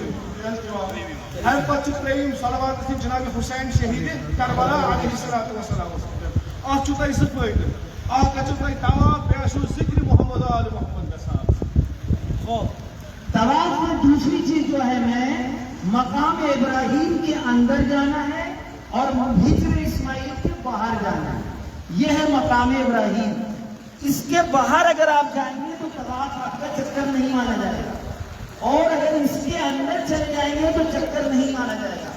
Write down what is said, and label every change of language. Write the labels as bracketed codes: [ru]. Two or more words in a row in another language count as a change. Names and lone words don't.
[ks] اَمہِ پتہٕ چھِ ترٛیٚیِم صلوات ٲسِو جناب حسین شہیٖدِ کربلا [ar] علیہ السلام [ks] وسلامس پٮ۪ٹھ. اَتھ چھُو تۄہہِ 2 فٲیدٕ، اکھ گژھِو تۄہہِ طواف بیٚیہِ آسِو ذِکرِ محمد آل محمد گژھان. [ur] طواف میں دوسری چیز جو ہے میں مقام ابراہیم کے اندر جانا ہے اور ہجر اسماعیل کے باہر جانا ہے. یہ ہے مقام ابراہیم. اس کے باہر اگر آپ جائیں گے تو طواف آپ کا چکر نہیں مانا جائے گا، اور اگر اس کے اندر چلے جائیں گے تو چکر نہیں مانا جائے گا.